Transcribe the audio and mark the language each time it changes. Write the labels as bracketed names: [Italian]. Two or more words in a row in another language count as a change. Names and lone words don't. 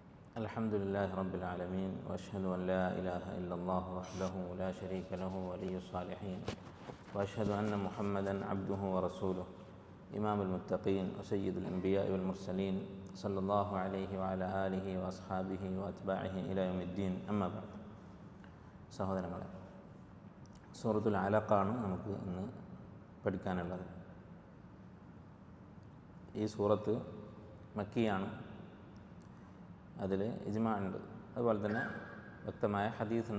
[Arabic] الحمد لله رب العالمين وأشهد أن لا إله إلا الله وحده لا شريك له ولي الصالحين وأشهد أن محمدا عبده ورسوله إمام المتقين وسيد الأنبياء والمرسلين صلى الله عليه وعلى آله وأصحابه وأتباعه إلى يوم الدين أما بعد. [Malayalam] സഹോദരങ്ങളെ, സൂറത്തുൽ അലഖാണ് നമുക്ക് ഇന്ന് പഠിക്കാനുള്ളത്. ഈ സൂറത്ത് മക്കിയാണ്. അതിൽ ഇജ്മാ ഉണ്ട്, അതുപോലെ തന്നെ വ്യക്തമായ ഹദീസുണ്ട്.